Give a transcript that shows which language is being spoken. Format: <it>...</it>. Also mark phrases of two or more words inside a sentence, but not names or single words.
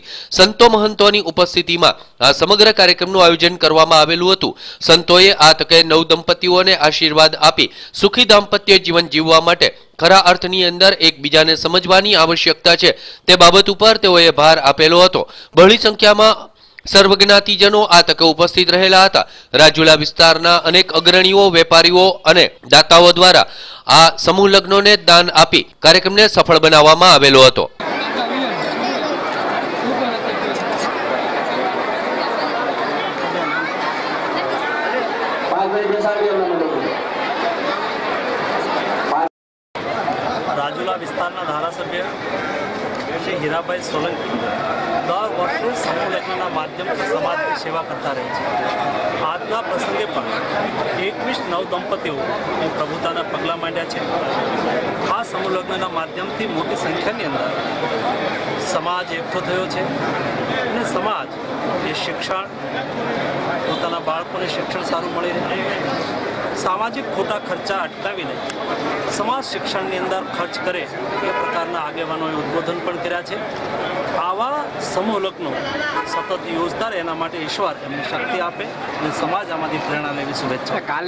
<gu>સંતો મહંતોની ઉપસ્થિતિમાં આ સમગ્ર કાર્યક્રમનું આયોજન કરવામાં આવેલું હતું। સંતોએ આ તકે નવ દંપતીઓને આશીર્વાદ આપી સુખી દાંપત્ય જીવન જીવવા માટે ખરા અર્થની અંદર એકબીજાને સમજવાની આવશ્યકતા છે તે બાબત ઉપર તેઓએ ભાર આપેલો હતો। બહોળી સંખ્યામાં સર્વજ્ઞાતિજનો આ તકે ઉપસ્થિત રહેલા હતા। રાજુલા વિસ્તારના અનેક અગ્રણીઓ, વેપારીઓ અને દાતાઓ દ્વારા આ સમૂહ લગ્નો ને દાન આપી કાર્યક્રમ ને સફળ બનાવવામાં આવેલો હતો। રાજુલા વિસ્તારના ધારાસભ્ય શ્રી હીરાભાઈ સોલંકી દર વર્ષે સમૂહ લગ્નના માધ્યમથી સમાજની સેવા કરતા રહે છે। આજના પ્રસંગે પણ 21 નવ દંપતીઓ પ્રભુતાના પગલા માંડ્યા છે। આ સમૂહ લગ્નના માધ્યમથી મોટી સંખ્યાની અંદર સમાજ એકઠો થયો છે અને સમાજ એ શિક્ષણ પોતાના બાળકોને શિક્ષણ સારું મળી રહે, સામાજિક ખોટા ખર્ચા અટકાવીને સમાજ શિક્ષણ અંદર ખર્ચ કરે એ પ્રકારના આગેવાનોએ ઉદ્બોધન પણ કર્યા છે। આવા સમૂહ લગ્નો સતત યોજતા રહે એના માટે ઈશ્વર એમને શક્તિ આપે અને સમાજ આમાંથી પ્રેરણા લેવી શુભેચ્છા।</gu>